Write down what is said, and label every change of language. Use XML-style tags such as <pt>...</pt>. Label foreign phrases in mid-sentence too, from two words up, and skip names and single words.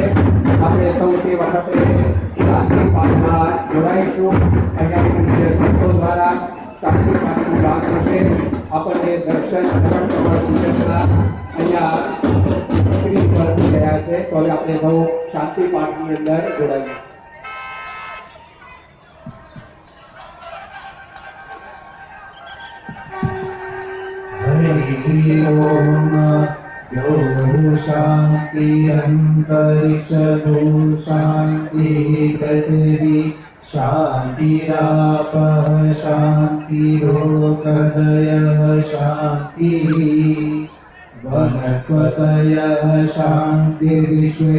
<gu>આપણે સૌ તે વખતે શાંતિ પાઠમાં જોડાઈશું. અહીંયા પૂજ્ય સંતો દ્વારા શાંતિ પાઠનું ગાન થશે. આપણને દર્શન કમળ પૂજનના અહીંયા સ્ક્રીન પર થઈ રહ્યા છે. તો હવે આપણે સૌ શાંતિ પાઠની અંદર જોડાઈએ.</gu> <sa>हरि ओम यो शान्तिरन्तरिक्षो शान्तिः पृथिवी शान्तिरापः शान्तिरोषधयः शान्तिः वनस्पतयः शान्तिर्विश्वे</sa>